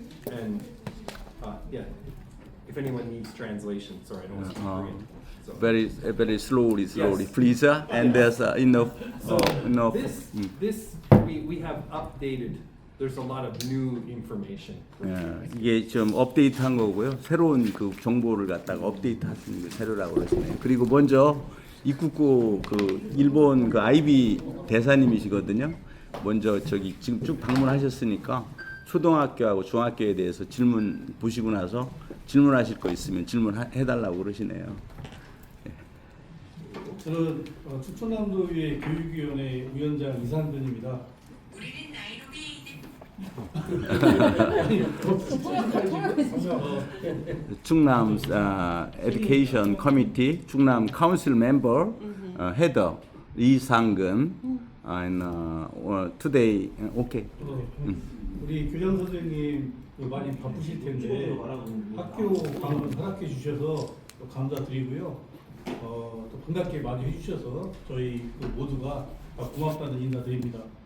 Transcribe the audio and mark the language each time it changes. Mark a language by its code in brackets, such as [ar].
[en] And, yeah, if anyone needs translation, sorry, I don't want to speak Korean. So. Very slowly, Yes. please. And there's enough. So enough. this we have updated. There's a lot of new information. [ko] 이게 좀 업데이트한 거고요. 새로운 그 정보를 갖다가 업데이트하시는 게 새로라고 그러시네요. 그리고 먼저 이쿠코 그 일본 그 아이비 대사님이시거든요. 먼저 저기 지금 쭉 방문하셨으니까 초등학교하고 중학교에 대해서 질문 보시고 나서 질문하실 거 있으면 질문해달라고 그러시네요. 저는 충청남도의회 교육위원회 위원장 이상근입니다. [en] 충남 Education Committee, 충남 Council Member, Header 이상근, and today, okay. [ko] 우리 교장 선생님 많이 바쁘실 텐데 학교 방문 허락해 주셔서 또 감사드리고요. 또 반갑게 많이 해주셔서 저희 모두가 고맙다는 인사드립니다.